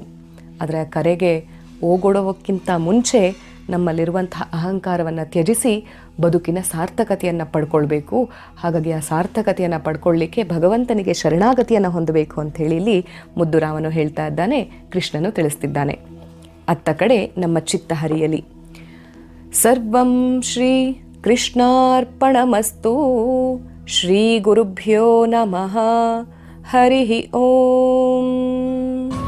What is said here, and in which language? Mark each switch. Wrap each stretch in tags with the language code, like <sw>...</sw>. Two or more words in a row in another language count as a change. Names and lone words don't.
<kn>ಆದರೆ ಆ ಕರೆಗೆ ಓಗೊಡೋಕ್ಕಿಂತ ಮುಂಚೆ ನಮ್ಮಲ್ಲಿರುವಂತಹ ಅಹಂಕಾರವನ್ನು ತ್ಯಜಿಸಿ ಬದುಕಿನ ಸಾರ್ಥಕತೆಯನ್ನು ಪಡ್ಕೊಳ್ಬೇಕು. ಹಾಗಾಗಿ ಆ ಸಾರ್ಥಕತೆಯನ್ನು ಪಡ್ಕೊಳ್ಳಿಕ್ಕೆ ಭಗವಂತನಿಗೆ ಶರಣಾಗತಿಯನ್ನು ಹೊಂದಬೇಕು ಅಂಥೇಳಿ ಇಲ್ಲಿ ಮುದ್ದುರಾಮನು ಹೇಳ್ತಾ ಇದ್ದಾನೆ, ಕೃಷ್ಣನು ತಿಳಿಸ್ತಿದ್ದಾನೆ. ಅತ್ತ ಕಡೆ ನಮ್ಮ ಚಿತ್ತ ಹರಿಯಲಿ.</kn> <sa>ಸರ್ವಂ ಶ್ರೀ ಕೃಷ್ಣಾರ್ಪಣಮಸ್ತು. ಶ್ರೀ ಗುರುಭ್ಯೋ ನಮಃ. ಹರಿ ಓಂ.</sa>